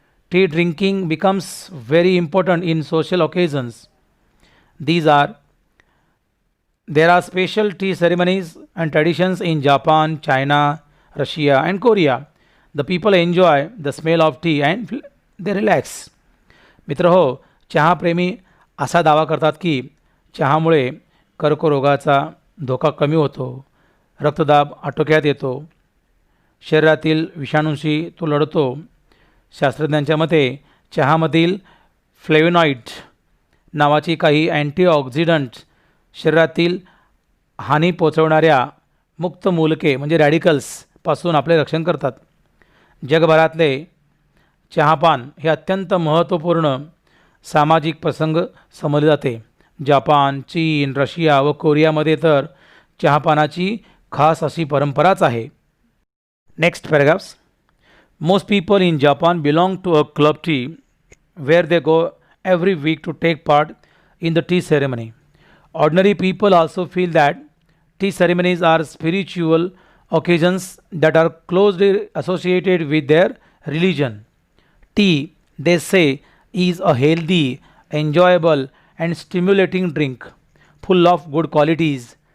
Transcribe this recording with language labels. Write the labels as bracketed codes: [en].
[en] Tea drinking becomes very important in social occasions. These are There are special tea ceremonies and traditions in Japan, China, Russia, and Korea. The people enjoy the smell of tea and they relax. [mr] मित्र हो, चहाप्रेमी असा दावा करतात की चहामुळे कर्करोगाचा धोका कमी होतो, रक्तदाब आटोक्यात येतो, शरीरातील विषाणूंशी तो लढतो. शास्त्रज्ञांच्या मते चहामधील फ्लेवोनॉइड नावाची काही अँटीऑक्सिडंट शरीरातील हानी पोचवणाऱ्या मुक्त मूलके म्हणजे रॅडिकल्सपासून आपले रक्षण करतात. जगभरातले चहापान हे अत्यंत महत्त्वपूर्ण सामाजिक प्रसंग समजले जाते. जपान, चीन, रशिया व कोरियामध्ये तर चहापानाची खास अशी परंपराच आहे. [en] Next paragraphs. Most people in Japan belong to a club tea where they go every week to take part in the tea ceremony. Ordinary people also feel that tea ceremonies are spiritual occasions that are closely associated with their religion. Tea, they say, is a healthy, enjoyable, and stimulating drink full of good qualities.